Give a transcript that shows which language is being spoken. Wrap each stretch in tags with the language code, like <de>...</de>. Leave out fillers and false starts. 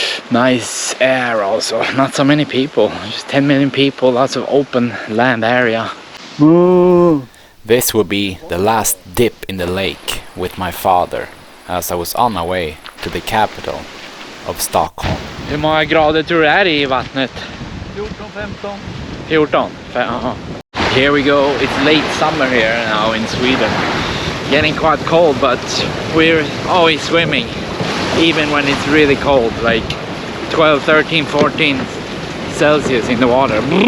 <en>Nice air also, not so many people, just 10 million people, lots of open land area. This will be the last dip in the lake with my father, as I was on my way to the capital of Stockholm.</en> <sv>Hur många grader tror du är i vattnet? 14-15. 14?</sv> <en>Here we go, it's late summer here now in Sweden. Getting quite cold, but we're always swimming, even when it's really cold, like 12, 13, 14 Celsius in the water.</en>